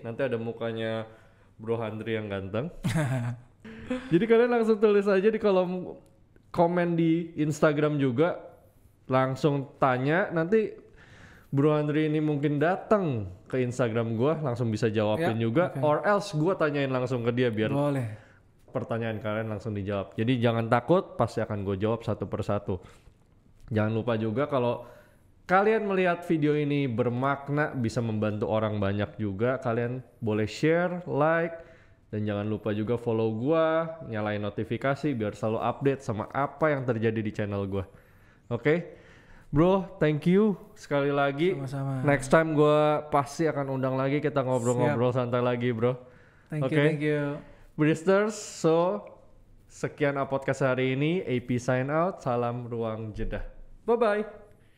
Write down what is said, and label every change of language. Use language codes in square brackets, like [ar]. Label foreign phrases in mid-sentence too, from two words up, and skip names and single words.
[id] Nanti ada mukanya Bro Handri yang ganteng. Jadi kalian langsung tulis aja di kolom komen di Instagram juga. Langsung tanya nanti Bro Handri ini mungkin datang ke Instagram gua langsung bisa jawabin juga [en] or else [id] gua tanyain langsung ke dia biar Boleh. pertanyaan kalian langsung dijawab. Jadi jangan takut, pasti akan gue jawab satu persatu. Jangan lupa juga kalau kalian melihat video ini bermakna bisa membantu orang banyak juga, kalian boleh share, like, dan jangan lupa juga follow gua, nyalain notifikasi biar selalu update sama apa yang terjadi di channel gua. Oke? Bro, [en] thank you [id] sekali lagi. Sama-sama. [en] Next time [id] gue pasti akan undang lagi, kita ngobrol-ngobrol santai lagi, bro. [en] Thank you. [id] Bristers, so sekian podcast hari ini. AP [en] sign out. [id] Salam ruang jeda. Bye-bye.